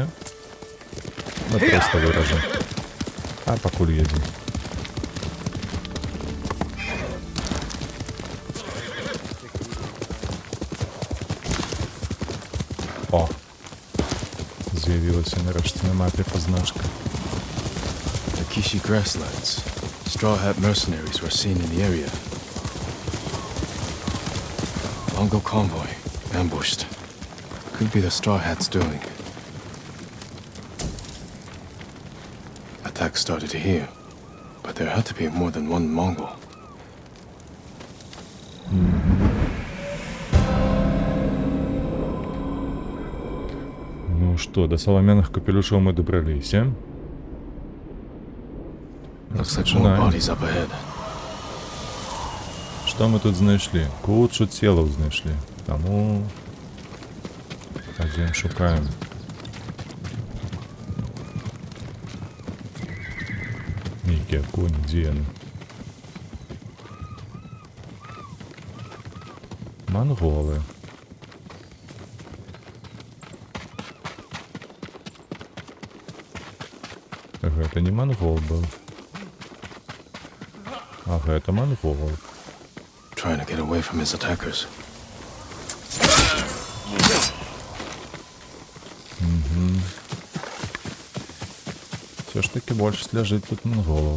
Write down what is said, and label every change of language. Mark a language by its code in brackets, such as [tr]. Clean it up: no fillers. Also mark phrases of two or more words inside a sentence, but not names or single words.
[be] Мы проста выражам. А пакуль едзем. О! З'явілася нарэшце на мапе пазначка. [en] Takishi grasslands. Straw Hat mercenaries were seen in the area. Mongol convoy, ambushed. Could be the Straw Hats doing. Attack started here, but there had to be more than one Mongol. [be] Ну што, да саламяных капелюшаў мы дабраліся. [en] Looks like more bodies up ahead. [be] Што мы тут знайшлі? Кучу целаў знайшлі. Таму... Адзін шукаем. Нейкія коні, дзе яны? Манголы. Гэта не мангол быў. А гэта мангол. [en] Trying to get away from his attackers. [ru] Все ж таки больше ляжить тут монголов.